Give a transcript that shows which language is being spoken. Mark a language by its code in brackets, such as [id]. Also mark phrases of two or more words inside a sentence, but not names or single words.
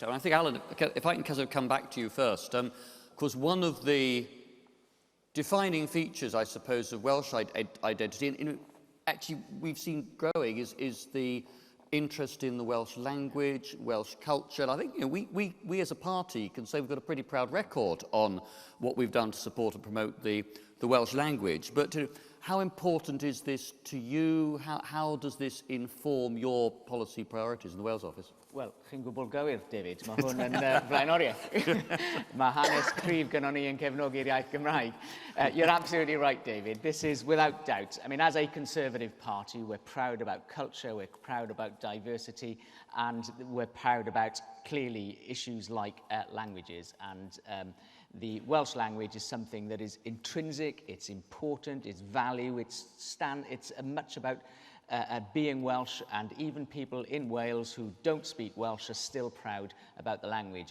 [en] And I think, Alan, if I can kind of come back to you first, of course, one of the defining features, I suppose, of Welsh identity, and actually we've seen growing, is the interest in the Welsh language, Welsh culture. And I think we as a party can say we've got a pretty proud record on what we've done to support and promote the Welsh language. But how important is this to you? How does this inform your policy priorities in the Wales Office? [cy] Wel, chi'n gwybod gywir, David. Mae hwn yn blaenoriaeth. Mae hanes cryf gynnon ni yn cefnogi'r iaith Gymraeg. [en] You're absolutely right, David. This is without doubt. I mean, as a Conservative party, we're proud about culture, we're proud about diversity, and we're proud about, clearly, issues like languages. And the Welsh language is something that is intrinsic, it's important, it's value, it's much about being Welsh, and even people in Wales who don't speak Welsh are still proud about the language.